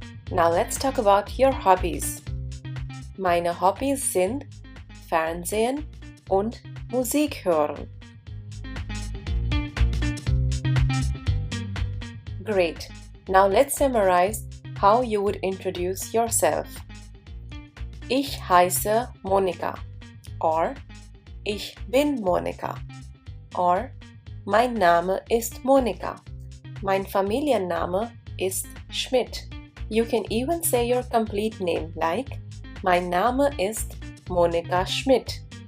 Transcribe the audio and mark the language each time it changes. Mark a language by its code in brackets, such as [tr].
[en] Now let's talk about your hobbies. [de] Meine Hobbys sind Fernsehen und Musik hören. [en] Great. Now let's summarize how you would introduce yourself. [de] Ich heiße Monika or Ich bin Monika or Mein Name ist Monika. Mein Familienname ist Schmidt. [en] You can even say your complete name like [de] Mein Name ist Monika Schmidt.